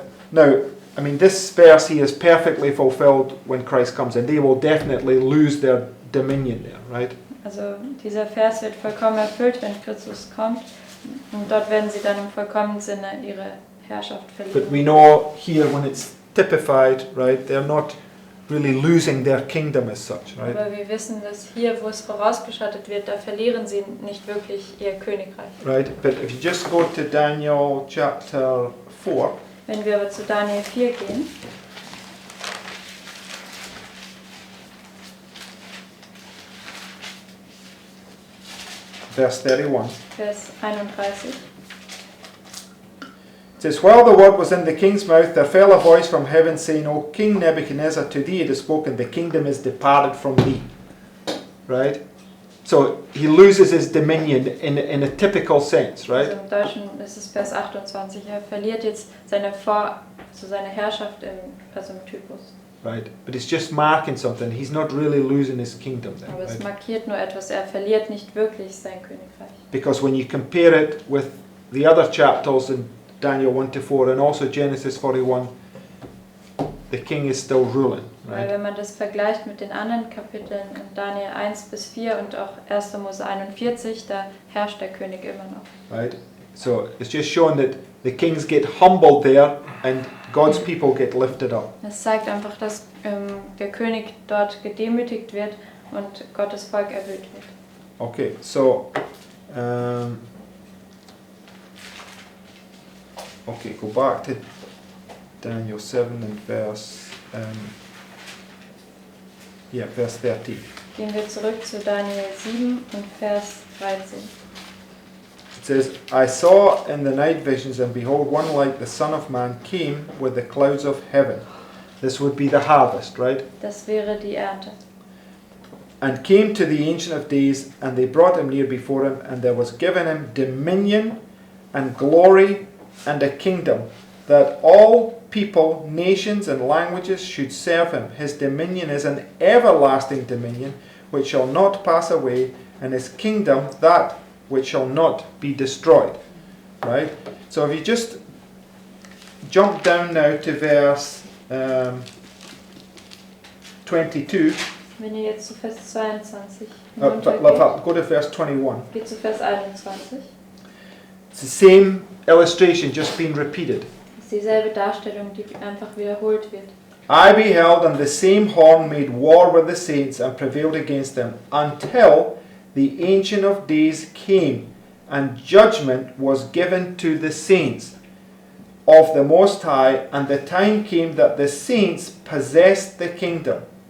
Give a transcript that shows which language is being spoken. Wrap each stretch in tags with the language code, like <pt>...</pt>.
<en>Now, I mean, this verse here is perfectly fulfilled when Christ comes, and they will definitely lose their dominion there, right?</en> <de>Also dieser Vers wird vollkommen erfüllt, wenn Christus kommt, und dort werden sie dann im vollkommenen Sinne ihre Herrschaft</de> <en>But</en> <de>verlieren.</de> <en>we know here when it's typified, right, they're not really losing their kingdom as such, right?</en> <de>Aber wir wissen, dass hier, wo es vorausgeschattet wird, da verlieren sie nicht wirklich ihr Königreich.</de> <en>Right, but if you just go to Daniel chapter 4,</en> <de>Wenn wir aber zu Daniel 4 gehen,</de> <en>verse 31.</en> <de>Vers 31,</de> <en>It says, while the word was in the king's mouth, there fell a voice from heaven saying, O King Nebuchadnezzar, to thee it is spoken, the kingdom is departed from thee. Right? So he loses his dominion in a typical sense, right?</en> <de>also im Deutschen ist es Vers 28, er verliert jetzt seine Herrschaft im Typus.</de> <en>Right? But it's just marking something. He's not really losing his kingdom then.</en> <de>Aber es</de> <en>Right?</en> <de>markiert nur etwas, er verliert nicht wirklich sein Königreich.</de> <en>Because when you compare it with the other chapters in Daniel 1 to 4 and also Genesis 41, the king is still ruling.</en> <de>Weil</de> <en>Right?</en> <de>wenn man das vergleicht mit den anderen Kapiteln in Daniel 1 bis 4 und auch 1. Mose 41, da herrscht der König immer noch.</de> <en>Right? So it's just showing that the kings get humbled there and God's people get lifted up.</en> <de>Es zeigt einfach, dass der König dort gedemütigt wird und Gottes Volk erhöht wird.</de> <en>Okay, so okay, go back to Daniel 7 and verse 13.</en> <de>Gehen wir zurück zu Daniel 7 und Vers 13.</de> <en>It says, I saw in the night visions, and behold, one like the Son of Man came with the clouds of heaven. This would be the harvest, right?</en> <de>Das wäre die Ernte.</de> <en>And came to the Ancient of Days, and they brought him near before him, and there was given him dominion and glory and a kingdom, that all people, nations, and languages should serve him. His dominion is an everlasting dominion, which shall not pass away, and his kingdom that which shall not be destroyed. Right? So if you just jump down now to verse 22,</en> <de>Wenn ihr jetzt zu Vers 22</de> <en>go to verse 21.</en> <de>geht zu Vers 21,</de> <en>It's the same illustration just being repeated.</en> <de>ist dieselbe Darstellung, die einfach wiederholt wird.</de> <en>I beheld, and the same horn made war with the saints and prevailed against them, until the Ancient of Days came, and judgment was given to the saints of the Most High, and the time came that the saints possessed the kingdom.</en>